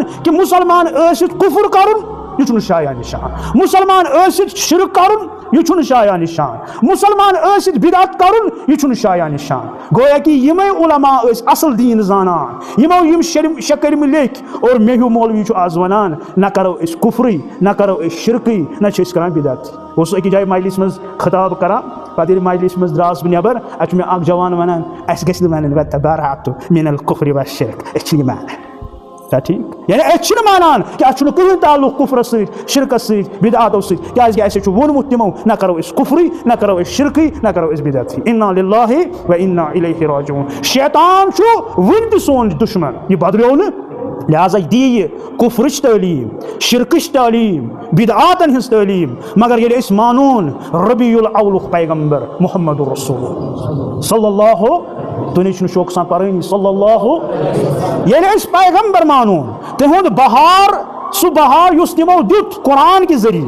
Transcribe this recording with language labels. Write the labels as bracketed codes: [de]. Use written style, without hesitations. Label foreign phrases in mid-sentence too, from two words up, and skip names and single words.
[ks] کہ مسلمان ٲسِتھ کفر کرُن یہ چھُنہٕ شایع نشان مسلمان ٲسِتھ شرک کرُن یہ چھُنہٕ شایع نشان مسلمان ٲسِتھ بدعت کرُن یہ چھُنہٕ شایع نشان گویا کہ یمے علماء ٲسۍ اصل دیٖن زانان یمو یم شےٚ کٔرمٕتۍ لیکھۍ اور مے ہیوٗ مولوی چھُ آز ونان نہ کرو أسۍ کفرٕے نہ کرو أسۍ شرکٕے نہ چھِ أسۍ کران بدعت اوس أکِس جایہِ مجلس منٛز خطاب کران پتہٕ ییٚلہِ مجلس منٛز درٛاس بہٕ نٮ۪بر اَتہِ چھُ مےٚ اکھ جوان ونان اَسہِ گژھِ نہٕ وَنٕنۍ [ar] وتبرأت من الکفر والشرک [ks] أسۍ چھِ یہِ مانان کیا ٹھیک یعنی أسۍ چھِنہٕ مانان کہ اَتھ چھُنہٕ کٕہٕنۍ تعلق کفرس سۭتۍ شرکس سۭتۍ بدعاتو سۭتۍ کیازکہِ اَسے چھُ ووٚنمُت تِمو نہ کرو أسۍ کفرٕے نہ کرو أسۍ شرکٕے نہ کرو أسۍ بدعتٕے [ar] انا للہ و انا الیہ راجعون [ks] شیطان چھُ وُنہِ تہِ سون دشمن یہ بدلیو نہٕ لہذا دی یہ کفرچ تعلیم شرکچ تعلیم بدعاتن ہنز تعلیم مگر ییٚلہِ أسۍ مانون ربیع الاولُک پیغمبر محمد رسول [ar] صلی اللہ [ks] دُنیا چھُنہٕ شوقہٕ سان پرٲنی [ar] صلی اللہ [ks] ییٚلہِ أسۍ پیغمبر مانون تِہُنٛد بہار سُہ بہار یُس تِمو دیُت قرآن کہِ ذٔریعہٕ